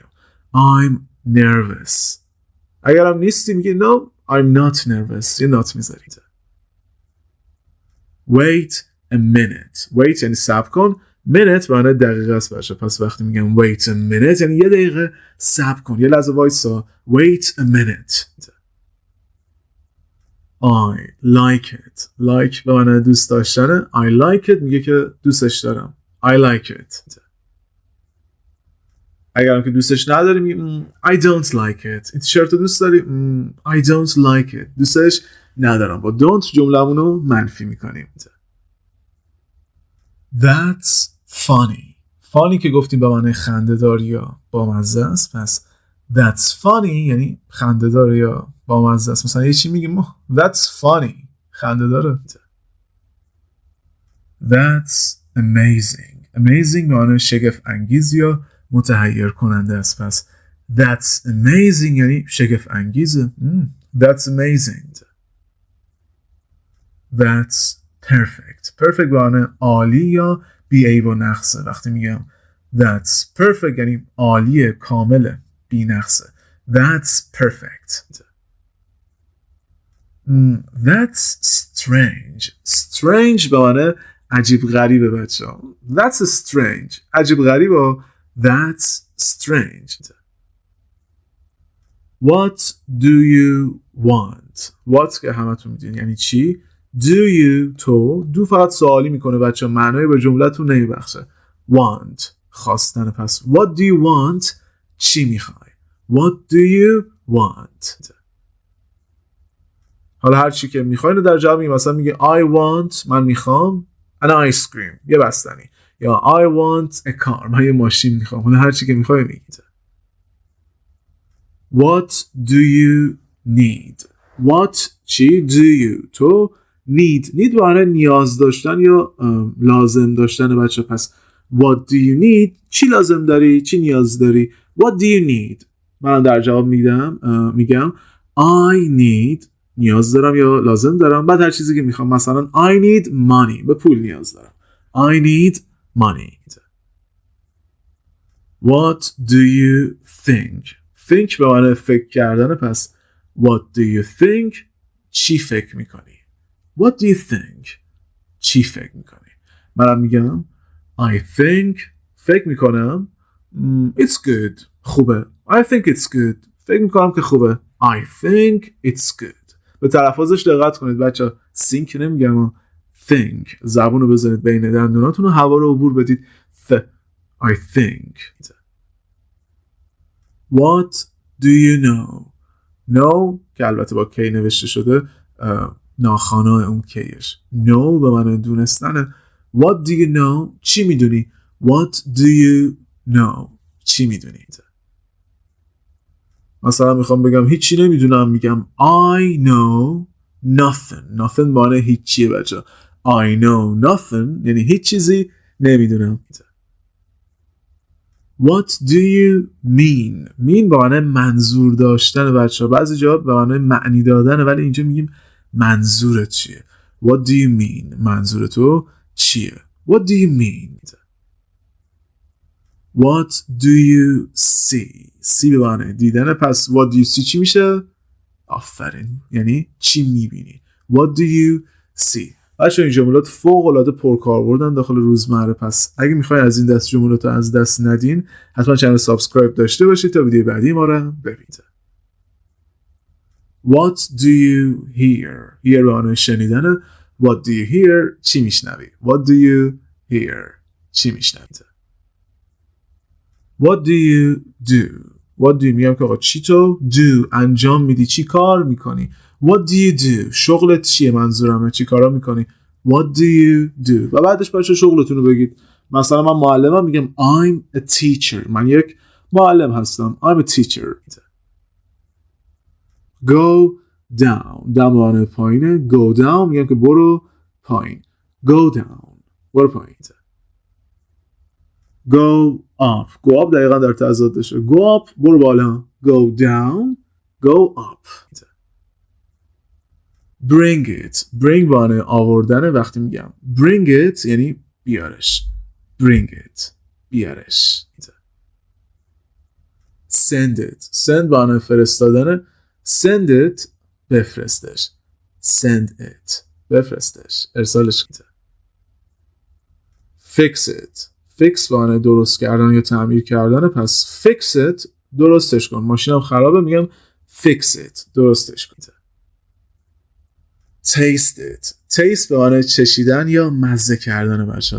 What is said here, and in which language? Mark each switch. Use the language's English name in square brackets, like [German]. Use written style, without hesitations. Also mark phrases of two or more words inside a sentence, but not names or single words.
[English] I'm nervous. [Persian] اگرم نیستی میگی [English] no I'm not nervous. [Persian] یه not میذارید. [English] wait a minute. [Persian] wait یعنی صبر کن. minute معنی دقیقه است بچه. پس وقتی میگم [English] wait a minute [Persian] یعنی یه دقیقه صبر کن، یه لحظه وایسا. [English] wait a minute. I like it. [Persian] like به معنی دوست داشتنه. [English] I like it [Persian] میگه که دوستش دارم. [English] I like it. [Persian] اگرم که دوستش نداری میگه [English] I don't like it. [Persian] این تیشرت رو دوست داری؟ [English] I don't like it. [Persian] دوستش ندارم. با don't جمله‌مونو منفی میکنیم. [English] That's funny. [Persian] funny که گفتیم به معنی خنده‌دار یا بامزه است. پس [English] that's funny [Persian] یعنی خنده‌دار یا بامزه است. مثلا یه چی میگیم [English] that's funny [Persian] خنده‌داره. [English] That's amazing. [Persian] amazing به معنی شگفت انگیز یا متحیر کننده است. پس [English] that's amazing [Persian] یعنی شگفت انگیزه. [English] That's amazing. That's perfect. [Persian] perfect به معنی عالی یا بی عیب و نقصه. وقتی میگم [English] that's perfect [Persian] یعنی عالیه، کامله، بی نقصه. [English] That's perfect. That's strange. [Persian] strange به معنی عجیب غریبه بچه ها. [English] That's strange. [Persian] عجیب غریبه. [English] That's strange. What do you want? [Persian] What که همتون میدین یعنی چی. [English] Do you [Persian] تو do فقط سوالی میکنه بچه ها، معنی به جملتون نمیبخشه. Want خواستن. پس [English] what do you want [Persian] چی میخوای. [English] What do you want. [Persian] حالا هر چی که میخوای رو در جواب میگه. مثلا میگه [English] I want [Persian] من میخوام [English] an ice cream [Persian] یه بستنی، یا [English] I want a car [Persian] من یه ماشین میخوام. حالا هر چی که میخوای میگید. [English] What do you need. [Persian] What چی [English] do you [Persian] تو need برای نیاز داشتن یا لازم داشتن بچه. پس [English] what do you need [Persian] چی لازم داری چی نیاز داری. [English] What do you need [Persian] من در جواب میگم [English] I need، [Persian] نیاز دارم یا لازم دارم، بعد هر چیزی که میخوام، مثلا [English] I need money، [Persian] به پول نیاز دارم. [English] I need money. What do you think? [Persian] think به معنی فکر کردن، پس [English] what do you think؟ [Persian] چی فکر میکنی؟ [English] What do you think؟ [Persian] چی فکر میکنی؟ منم میگم [English] I think، [Persian] فکر میکنم [English] it's good، [Persian] خوبه. [English] I think it's good، [Persian] فکر میکنم که خوبه. [English] I think it's good. [Persian] به تلفظش دقت کنید بچه، think نمیگم، think. زبون رو بذارید بین دندوناتون و هوا رو عبور بدید. [English] I think. What do you know؟ [Persian] know که البته با کی نوشته شده، ناخوانا اون کیش. know به معنی دونستنه. [English] What do you know؟ [Persian] چی میدونی؟ [English] What do you know؟ [Persian] چی میدونی؟ مثلا میخوام بگم هیچی نمیدونم، میگم [English] I know nothing. [Persian] nothing معنی هیچیه بچه. [English] I know nothing [Persian] یعنی هیچ چیزی نمیدونم. [English] What do you mean؟ [Persian] mean به معنی منظور داشتن بچه. بعضی جا به معنی معنی دادنه، ولی اینجا میگیم منظورت چیه. [English] What do you mean؟ [Persian] منظور تو چیه؟ [English] What do you mean؟ What do you see؟ [Persian] see به معنی دیدنه، پس [English] what do you see [Persian] چی میشه؟ آفرین، یعنی چی میبینی. [English] What do you see؟ [Persian] بچه این جملات فوق العاده پرکاربردن داخل روزمره، پس اگه میخواین از این دست جملات رو از دست ندین، حتما چنل سابسکرایب داشته باشید تا ویدیو بعدی ما رو ببینید. [English] What do you hear؟ [Persian] hear به معنی شنیدنه. [English] What do you hear؟ [Persian] چی میشنوی؟ [English] What do you hear؟ [Persian] چی میشنوی؟ [English] What do you do؟ What do you [Persian] میگم که آقا چی تو do انجام میدی، چی کار میکنی. [English] What do you do؟ [Persian] شغلت چیه؟ منظورمه چی کارا میکنی. [English] What do you do؟ [Persian] و بعدش بچه شغلتون رو بگید. مثلا من معلمم، میگم [English] I'm a teacher، [Persian] من یک معلم هستم. [English] I'm a teacher. Go down، down [Persian] معنی پایینه. [English] Go down [Persian] میگم که برو پایین. [English] Go down، [Persian] برو پایین. [English] Go up، go up [Persian] دقیقا در تضاد داشته. [English] Go up [Persian] برو بالا. [English] Go down، go up. Bring it، bring [Persian] معنی آوردنه. وقتی میگم [English] bring it [Persian] یعنی بیارش. [English] Bring it، بیارش. Send it، send [Persian] معنی فرستادنه. [English] Send it، بفرستش. Send it، [Persian] بفرستش، ارسالش. [English] Fix it، [Persian] fix معنی درست کردن یا تعمیر کردن، پس [English] fix it [Persian] درستش کن. ماشینم خرابه، میگم [English] fix it [Persian] درستش کن. [English] Taste it، [Persian] taste به معنی چشیدن یا مزه کردن بچه‌ها.